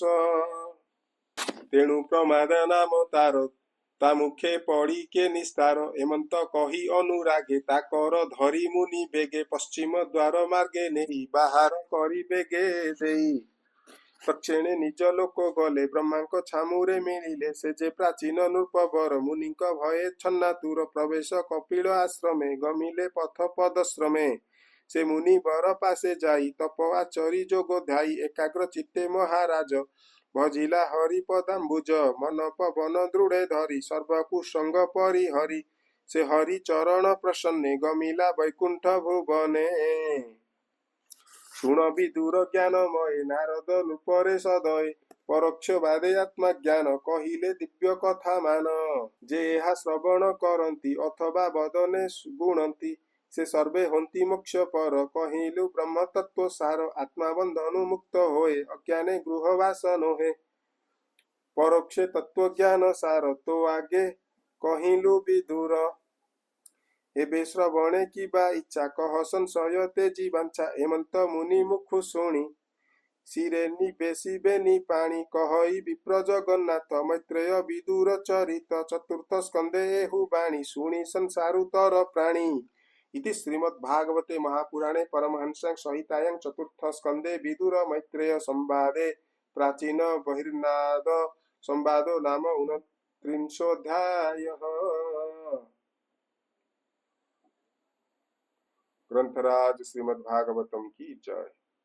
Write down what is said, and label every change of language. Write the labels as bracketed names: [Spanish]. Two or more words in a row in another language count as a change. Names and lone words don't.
[Odia] ତେଣୁ ପ୍ରମାଦ ନାମ ତାର ତା ମୁଖେ ପଡ଼ି କେ ନିସ୍ତାର। ଏମନ୍ତ କହି ଅନୁରାଗେ ତା କର ଧରି ମୁନି ବେଗେ। ପଶ୍ଚିମ ଦ୍ୱାର ମାର୍ଗେ ନେଇ ବାହାର କରି ବେଗେ ଦେଇ। ତକ୍ଷଣେ ନିଜ ଲୋକ ଗଲେ ବ୍ରହ୍ମାଙ୍କ ଛାମୁରେ ମିଳିଲେ। ସେ ଯେ ପ୍ରାଚୀନ ନୃପବର ମୁନିଙ୍କ ଭୟେ ଛନ୍ନାତୁର। ପ୍ରବେଶ କପିଳ ଆଶ୍ରମେ ଗମିଲେ ପଥ ପଦଶ୍ରମେ। ସେ ମୁନି ବର ପାଶେ ଯାଇ ତପ ଆଚରି ଯୋଗ ଧ୍ୟାଇ। ଏକାଗ୍ର ଚିତ୍ତେ ମହାରାଜ ଭଜିଲା ହରିପଦାମ୍ବୁଜ। ମନ ପବନ ଦୃଢ଼େ ଧରି ସର୍ବକୁ ସଙ୍ଗ ପରିହରି। ସେ ହରି ଚରଣ ପ୍ରସନ୍ନେ ଗମିଲା ବୈକୁଣ୍ଠ ଭୁବନେ। ଶୁଣ ବିଦୁର ଜ୍ଞାନମୟ ନାରଦ ନୃପରେ ସଦୟ। ପରୋକ୍ଷ ବାଦେ ଆତ୍ମା ଜ୍ଞାନ କହିଲେ ଦିବ୍ୟ କଥା ମାନ। ଯେ ଏହା ଶ୍ରବଣ କରନ୍ତି ଅଥବା ବଦନେ ଗୁଣନ୍ତି। ସେ ସର୍ବେ ହୋନ୍ତି ମୋକ୍ଷ ପର କହିଲୁ ବ୍ରହ୍ମ ତତ୍ତ୍ୱ ସାର। ଆତ୍ମା ବନ୍ଧନୁ ମୁକ୍ତ ହୋଏ ଅଜ୍ଞାନେ ଗୃହବାସ ନୋହେ। ପରୋକ୍ଷେ ତତ୍ତ୍ୱ ଜ୍ଞାନ ସାର ତୋ ଆଗେ କହିଲୁ ବିଦୁର। ଏବେ ଶ୍ରବଣେ କି ବା ଇଚ୍ଛା କହ ସଂଶୟ ତେଜି ବାଞ୍ଛା। ହେମନ୍ତ ମୁନି ମୁଖୁ ଶୁଣି ସିରେ ନିବେଶିବେ ନିପାଣି। କହଇ ବିପ୍ର ଜଗନ୍ନାଥ ମୈତ୍ରେୟ ବିଦୁର ଚରିତ। ଚତୁର୍ଥ ସ୍କନ୍ଦେ ଏହୁ ବାଣୀ ଶୁଣି ସଂସାରୁତର ପ୍ରାଣୀ। [Sanskrit] इति श्रीमद्भागवते महापुराणे परमहंस्यां संहितायां चतुर्थ स्कंदे विदुर मैत्रेय संवादे प्राचीन बहिर्नाद संवादो नाम 29 [Hindi] ग्रंथराज श्रीमद्भागवतम की जय।